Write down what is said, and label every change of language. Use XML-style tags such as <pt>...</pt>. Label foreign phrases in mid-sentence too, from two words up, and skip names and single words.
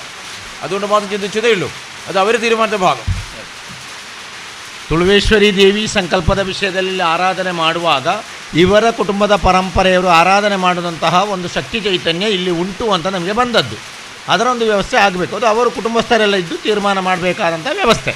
<ml>അതുകൊണ്ട് മാത്രം ചിന്തിച്ചതേ ഉള്ളൂ, അത് അവർ തീരുമാനിച്ച ഭാഗം.</ml> <kn>ತುಳುವೇಶ್ವರಿ ದೇವಿ ಸಂಕಲ್ಪದ ವಿಷಯದಲ್ಲಿ ಆರಾಧನೆ ಮಾಡುವಾಗ ಇವರ ಕುಟುಂಬದ ಪರಂಪರೆಯವರು ಆರಾಧನೆ ಮಾಡಿದಂತಹ ಒಂದು ಶಕ್ತಿ ಚೈತನ್ಯ ಇಲ್ಲಿ ಉಂಟು ಅಂತ ನಮಗೆ ಬಂದದ್ದು. ಅದರ ಒಂದು ವ್ಯವಸ್ಥೆ ಆಗಬೇಕು. ಅದು ಅವರು ಕುಟುಂಬಸ್ಥರೆಲ್ಲ ಇದ್ದು ತೀರ್ಮಾನ ಮಾಡಬೇಕಾದಂಥ ವ್ಯವಸ್ಥೆ.</kn>